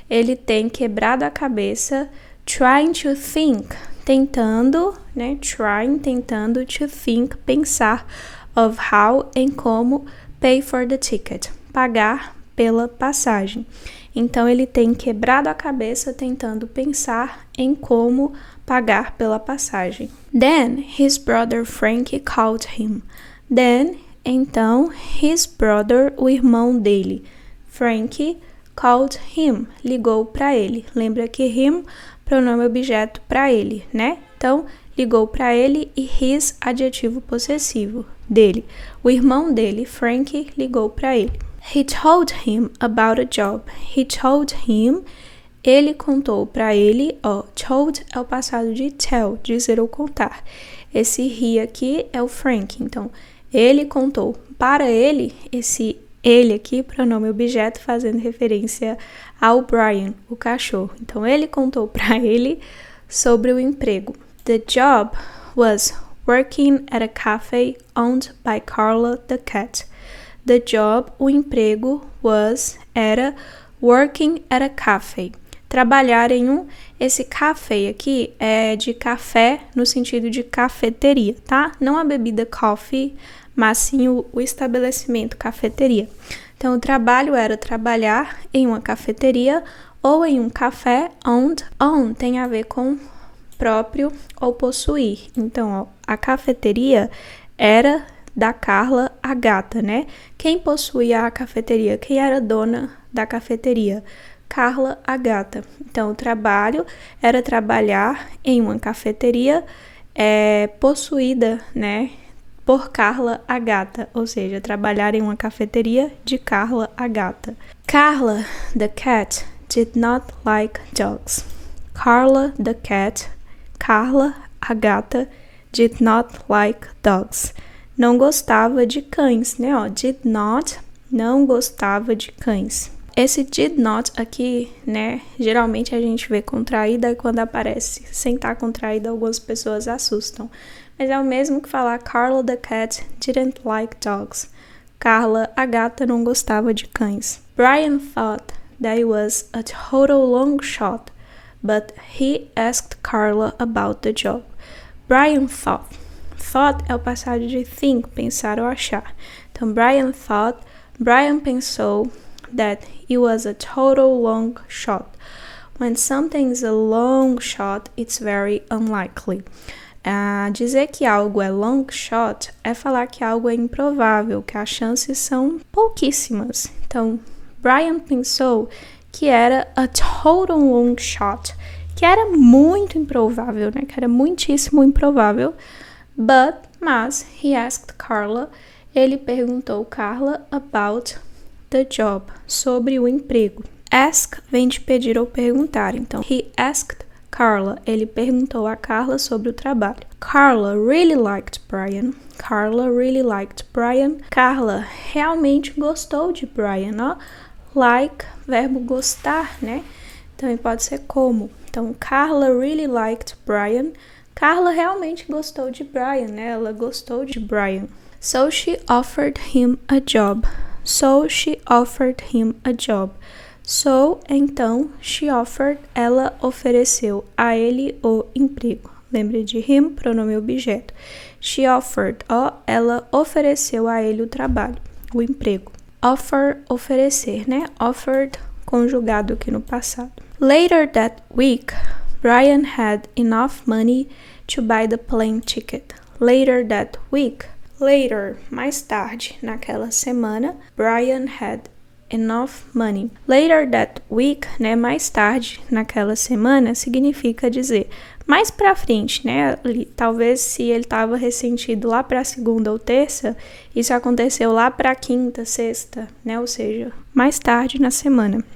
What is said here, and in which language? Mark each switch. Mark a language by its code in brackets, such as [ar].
[pt] Ele tem quebrado a cabeça, [en] trying to think, [pt] tentando, né? Tentando [en] to think, [pt] pensar, [en] of how, [pt] em como, [en] pay for the ticket, [pt] pagar pela passagem. Então, ele tem quebrado a cabeça tentando pensar em como pagar pela passagem. [en] Then, his brother Frank called him. [pt] Then, então, [en] his brother, [pt] o irmão dele, Frank, [en] called him, [pt] ligou para ele. Lembra que him, pronome objeto para ele, né? Então, ligou para ele e his, adjetivo possessivo dele. O irmão dele, Frank, ligou para ele. [en] He told him about a job. He told him, [pt] ele contou para ele, told é o passado de tell, dizer ou contar. Esse he aqui é o Frank, então, ele contou para ele, esse ele aqui, pronome objeto, fazendo referência ao Brian, o cachorro. Então, ele contou para ele sobre o emprego. [en] The job was working at a cafe owned by Carla the cat. The job, [pt] o emprego, era [en] working at a cafe. [pt] Trabalhar em esse café aqui é de café no sentido de cafeteria, tá? Não a bebida coffee, mas sim o estabelecimento, cafeteria. Então, o trabalho era trabalhar em uma cafeteria ou em um café. Own tem a ver com próprio ou possuir. Então, a cafeteria era da Carla, a gata, né? Quem possuía a cafeteria? Quem era dona da cafeteria? Carla, a gata. Então, o trabalho era trabalhar em uma cafeteria possuída, né, por Carla, a gata. Ou seja, trabalhar em uma cafeteria de Carla, a gata. [en] Carla, the cat, did not like dogs. Carla, the cat, [pt] Carla, a gata, [en] did not like dogs. [pt] Não gostava de cães, né? Ó, did not, não gostava de cães. Esse did not aqui, né? Geralmente a gente vê contraída e quando aparece sem estar contraída, algumas pessoas assustam. Mas é o mesmo que falar [en] Carla the cat didn't like dogs. [pt] Carla, a gata, não gostava de cães. [en] Brian thought that it was a total long shot, but he asked Carla about the job. Brian thought. [pt] Thought é o passado de think, pensar ou achar. Então, Brian pensou [en] that it was a total long shot. When something is a long shot, it's very unlikely. [pt] Dizer que algo é long shot é falar que algo é improvável, que as chances são pouquíssimas. Então, Brian pensou que era [en] a total long shot, [pt] que era muito improvável, né? Que era muitíssimo improvável. Mas, [en] he asked Carla, [pt] ele perguntou Carla [en] about the job, [pt] sobre o emprego. Ask vem de pedir ou perguntar, então, [en] he asked Carla, [pt] ele perguntou a Carla sobre o trabalho. [en] Carla really liked Brian. Carla really liked Brian. [pt] Carla realmente gostou de Brian, ó. Like, verbo gostar, né? Também pode ser como. Então, [en] Carla really liked Brian. [pt] Carla realmente gostou de Brian, né? Ela gostou de Brian. [en] So she offered him a job. So she offered him a job. [pt] So, então, [en] she offered, [pt] ela ofereceu a ele o emprego. Lembre de him, pronome objeto. [en] She offered, [pt] ela ofereceu a ele o trabalho, o emprego. Offer, oferecer, né? Offered, conjugado aqui no passado. [en] Later that week, Brian had enough money to buy the plane ticket. Later that week, later, [pt] mais tarde, naquela semana, [en] Brian had enough money. [pt] Later that week, né, mais tarde naquela semana, significa dizer mais pra frente, né? Talvez se ele estava ressentido lá pra segunda ou terça, isso aconteceu lá pra quinta, sexta, né? Ou seja, mais tarde na semana.